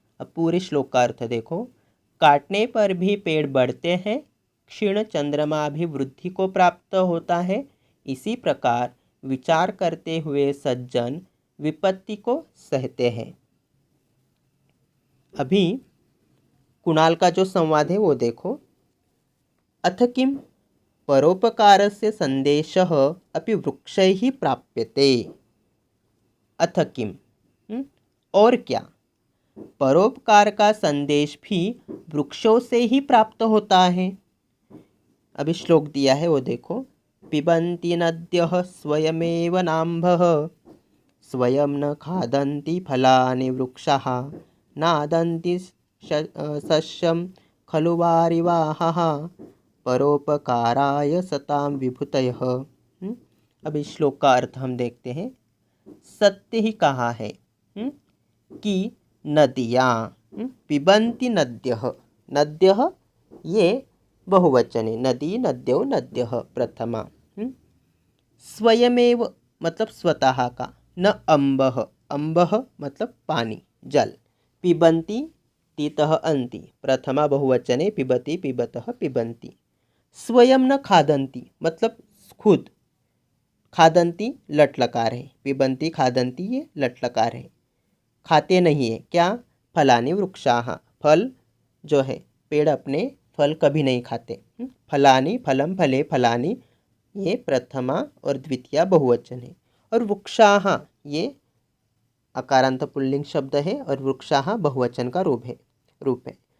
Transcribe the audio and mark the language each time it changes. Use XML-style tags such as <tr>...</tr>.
<hi>अब पूरे श्लोक का अर्थ देखो। काटने पर भी पेड़ बढ़ते हैं, क्षीण चंद्रमा भी वृद्धि को प्राप्त होता है, इसी प्रकार विचार करते हुए सज्जन विपत्ति को सहते हैं। अभी कुणाल का जो संवाद है वो देखो।</hi> <sa>अथ किम परोपकारस्य संदेशः अपि वृक्षैः प्राप्यते। अथ किम</sa> <hi>और क्या, परोपकार का संदेश भी वृक्षों से ही प्राप्त होता है। अभी श्लोक दिया है वो देखो।</hi> <sa>पिबन्ति नद्यः स्वयमेव नाम्भः स्वयं न खादन्ति फलानि वृक्षाः नादन्ति सस्यं खलु वारिवाहः परोपकाराय सतां विभूतयः।</sa> <hi>अब इस श्लोक का अर्थ हम देखते हैं। सत्य ही कहा है कि नदियाँ पिबन्ति नद्यः, नद्यः ये बहुवचन है, नदी नद्यो नद्यः प्रथमा। स्वयमेव मतलब स्वतः का, न अम्बः, अम्बः मतलब पानी जल, पिबन्ति तीतः अन्ति प्रथमा बहुवचने पिबति पिबतः पिबन्ति। स्वयं न खादन्ति मतलब खुद, खादन्ति लट लकार है, पिबन्ति खादन्ति ये लट लकार है, खाते नहीं है क्या, फलानि वृक्षाः, फल जो है पेड़ अपने फल कभी नहीं खाते। फलानि फलम फले फलानि ये प्रथमा और द्वितीया बहुवचन है, और वृक्षाः ये अकारांत पुल्लिंग शब्द है और वृक्षाः बहुवचन का रूप है। रूप है।</hi>